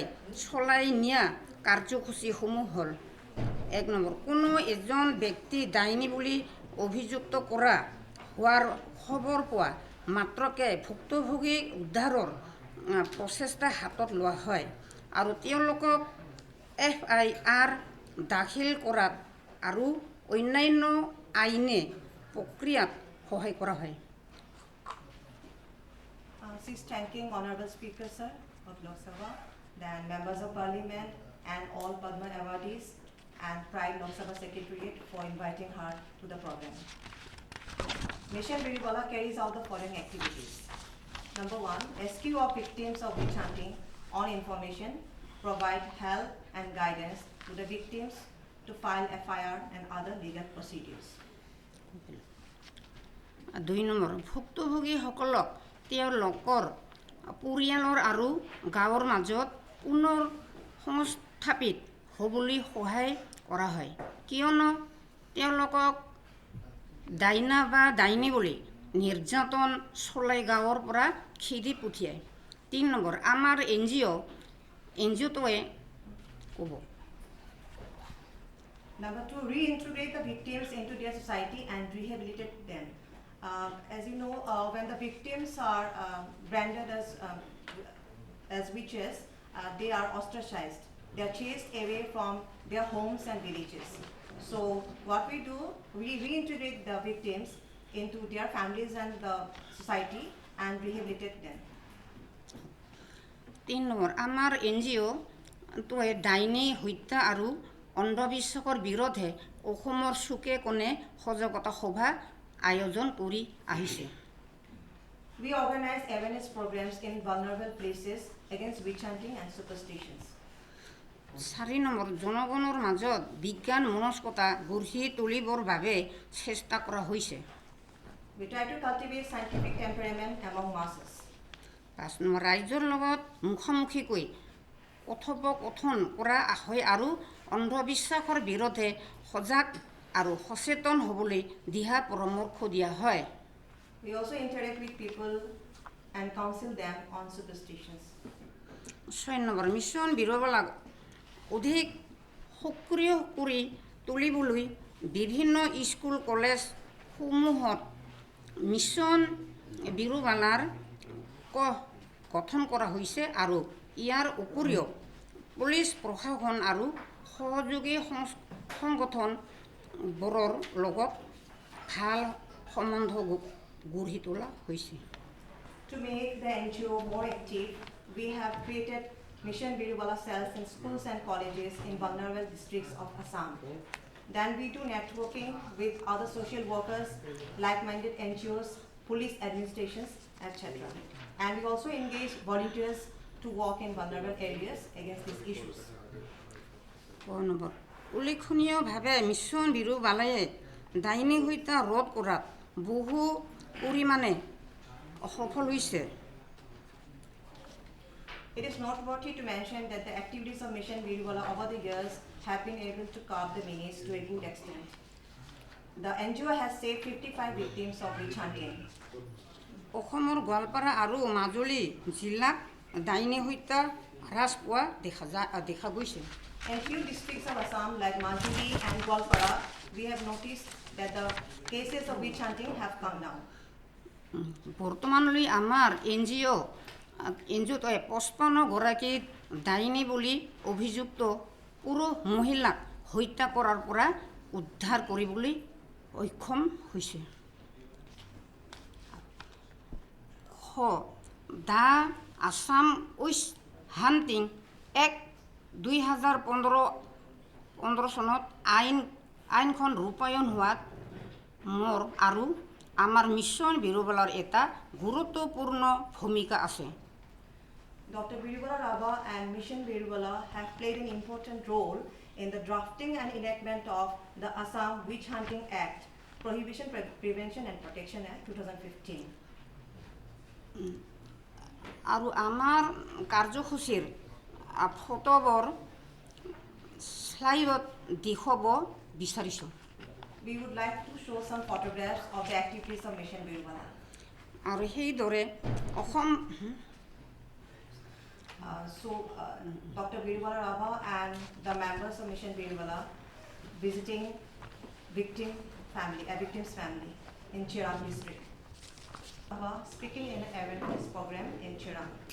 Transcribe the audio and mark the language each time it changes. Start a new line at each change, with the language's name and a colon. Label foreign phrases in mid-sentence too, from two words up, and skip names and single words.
Assamese: চলাই নিয়া কাৰ্যসূচীসমূহ হ'ল 1 নম্বৰ কোনো এজন ব্যক্তি ডাইনী বুলি অভিযুক্ত কৰা হোৱাৰ খবৰ পোৱা মাত্ৰকে ভুক্তভোগী উদ্ধাৰৰ প্ৰচেষ্টা হাতত লোৱা হয় আৰু তেওঁলোকক FIR দাখিল কৰাত আৰু অন্যান্য আইনী প্ৰক্ৰিয়াত সহায় কৰা হয়
English: She's thanking Honorable Speaker Sir of Lok Sabha, then members of Parliament and all Padma awardees and Pride Lok Sabha Secretariat for inviting her to the program. Mission Birubala carries out the following activities. Number 1, rescue of victims of witch hunting on information, provide help and guidance to the victims to file FIR and other legal procedures.
Assamese: 2 নম্বৰ ভুক্তভোগীসকলক তেওঁলোকৰ পৰিয়ালৰ আৰু গাঁৱৰ মাজত পুনৰ সংস্থাপিত হ'বলৈ সহায় কৰা হয় কিয়নো তেওঁলোকক ডাইনা বা ডাইনী বুলি নিৰ্যাতন চলাই গাঁৱৰ পৰা খেদি পঠিয়ায় 3 নম্বৰ আমাৰ NGOটোৱে ক'ব
English: Number 2, reintegrate the victims into their society and rehabilitate them. As you know, when the victims are branded as witches, they are ostracized. They are chased away from their homes and villages. So what we do, we reintegrate the victims into their families and the society and rehabilitate them.
Assamese: 3 নম্বৰ আমাৰ NGOটোৱে ডাইনী হত্যা আৰু অন্ধবিশ্বাসৰ বিৰুদ্ধে অসমৰ চুকে কোণে সজাগতা সভা আয়োজন কৰি আহিছে
English: We organize awareness programs in vulnerable places against witch hunting and superstitions.
Assamese: 4 নম্বৰ জনগণৰ মাজত বিজ্ঞান মনস্কতা গঢ়ি তুলিবৰ বাবে চেষ্টা কৰা হৈছে
English: We try to cultivate scientific temperament among masses.
Assamese: 5 নম্বৰ ৰাজ্যৰ লগত মুখামুখিকৈ কথোপকথন কৰা হয় আৰু অন্ধবিশ্বাসৰ বিৰুদ্ধে সজাগ আৰু সচেতন হ'বলৈ দিহা পৰামৰ্শ দিয়া হয়
English: We also interact with people and counsel them on superstitions.
Assamese: 6 নম্বৰ মিছন বিৰুবালাক অধিক সক্ৰিয় কৰি তুলিবলৈ বিভিন্ন স্কুল কলেজসমূহত মিছন বিৰুবালাৰ গঠন কৰা হৈছে আৰু ইয়াৰ উপৰিও পুলিচ প্ৰশাসন আৰু সহযোগী সংগঠনবোৰৰ লগত ভাল সম্বন্ধ গঢ়ি তোলা হৈছে।
English: To make the NGO more active, we have created Mission Birubala cells in schools and colleges in vulnerable districts of Assam. Then we do networking with other social workers, like-minded NGOs, police administrations, etc. And we also engage volunteers to work in vulnerable areas against these issues.
Assamese: উল্লেখনীয়ভাৱে মিছন বিৰুবালায়ে ডাইনী হত্যা ৰোধ কৰাত বহু পৰিমাণে সফল হৈছে।
English: It is noteworthy to mention that the activities of Mission Birubala over the years have been able to curb the menace to a good extent. The NGO has saved 55 victims of witch hunting.
Assamese: অসমৰ গোৱালপাৰা আৰু মাজুলী জিলাত ডাইনী হত্যা হ্ৰাস পোৱা দেখা গৈছে।
English: In few districts of Assam like Majuli and Gwalpara, we have noticed that the cases of witch hunting have come down.
Assamese: বৰ্তমানলৈ আমাৰ এনজিঅ'টোৱে 55 গৰাকী ডাইনী বুলি অভিযুক্ত পুৰুষ মহিলাক হত্যা কৰাৰ পৰা উদ্ধাৰ কৰিবলৈ সক্ষম হৈছে। দ্য আছাম উইচ হাণ্টিং এক্ট 2015 চনত আইনখন ৰূপায়ণ হোৱাত মোৰ আৰু আমাৰ মিছন বিৰুবালাৰ এটা গুৰুত্বপূৰ্ণ ভূমিকা আছে।
English: Dr Birubala Rabha and Mission Birubala have played an important role in the drafting and enactment of the Assam Witch Hunting Act, Prohibition, Prevention and Protection Act 2015.
Assamese: আৰু আমাৰ কাৰ্যসূচীৰ ফটোবোৰ স্লাইডত দেখুৱাব বিচাৰিছোঁ।
English: We would like to show some photographs of the activities of Mission Birubala.
Assamese: আৰু সেইদৰে অসম
English: Dr Birubala Rabha and the members of Mission Birubala visiting victim's family in Chirang district. Rabha speaking in an awareness program in Chirang.